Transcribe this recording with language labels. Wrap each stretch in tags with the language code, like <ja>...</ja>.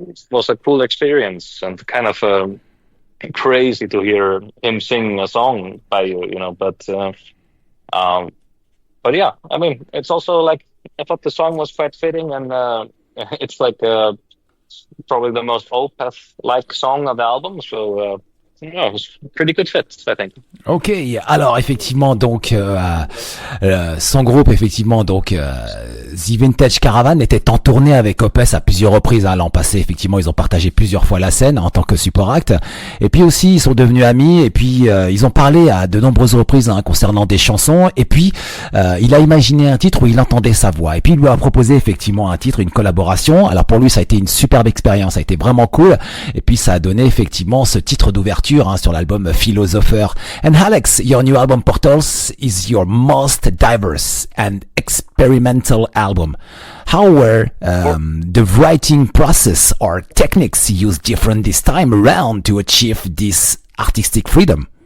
<en>was a cool experience and kind of crazy to hear him sing a song by you, but yeah, I mean, it's also like I thought the song was quite fitting, and it's like probably the most Opeth-like song of the album, so yeah, it was pretty good fit, I think.</en> <fr>Ok, alors effectivement, donc son groupe, effectivement, donc The Vintage Caravan était en tournée avec Opus à plusieurs reprises l'an passé. Effectivement, ils ont partagé plusieurs fois la scène en tant que support act. Et puis aussi, ils sont devenus amis. Et puis ils ont parlé à de nombreuses reprises concernant des chansons. Et puis il a imaginé un titre où il entendait sa voix. Et puis il lui a proposé effectivement un titre, une collaboration. Alors pour lui, ça a été une superbe expérience. Ça a été vraiment cool. Et puis ça a donné effectivement ce titre d'ouverture sur l'album Philosopher.</fr> <en>And Alex, your new album Portals is your most diverse and experimental album. How were the writing process or techniques used different this time around to achieve this artistic freedom?</en>